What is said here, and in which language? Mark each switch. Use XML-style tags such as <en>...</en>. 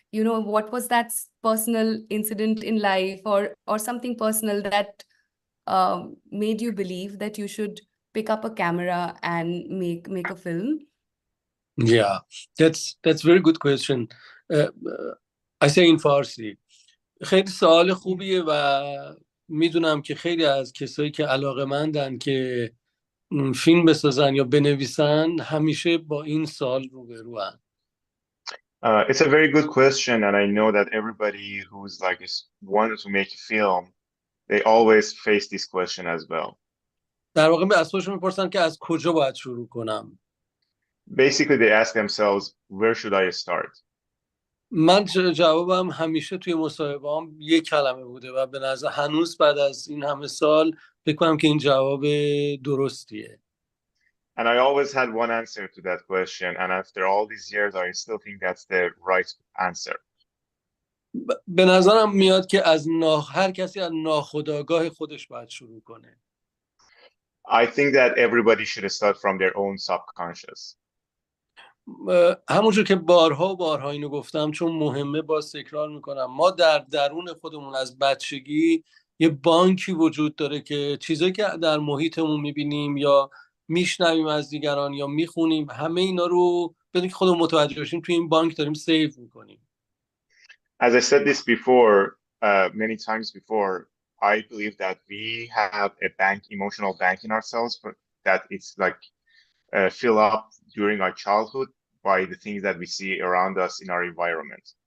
<en>You know, what was that personal incident in life, or something personal that made you believe that you should pick up a camera and make a film? Yeah, that's very good question. I say in Farsi.</en> <fa>خیلی سوال خوبیه و میدونم که خیلی از کسایی که علاقه‌مندن که فیلم بسازن یا بنویسن همیشه با این سوال روبروان.</fa> <en>It's a very good question, and I know that everybody who's like wanted to make a film, they always face this question as well.</en> <fa>در واقع از خودشون میپرسن که از کجا باید شروع کنم.</fa> <en>Basically, they ask themselves, where should I start?</en> <fa>من جوابم همیشه توی مصاحبه‌ام یک کلمه بوده و به نظر هنوز بعد از این همه سال فکر کنم که این جواب درستیه.</fa> <en>And I always had one answer to that question. And after all these years, I still think that's the right answer.</en> <fa>به نظرم میاد که هر کسی از ناخودآگاه خودش باید شروع کنه.</fa> <en>I think that everybody should start from their own subconscious.</en> <fa>همونجور که بارها و بارها اینو گفتم چون مهمه باز تکرار میکنم، ما در درون خودمون از بچگی یه بانکی وجود داره که چیزایی که در محیطمون میبینیم یا میشنویم از دیگران یا میخونیم همه اینا رو بدون که خودمون متوجه بشیم توی این بانک داریم سیو میکنیم.</fa> <en>As I said this before, many times before, I believe that we have a bank, emotional bank in ourselves, but that it's like fill up during our childhood by the things that we see around us in our environment.</en>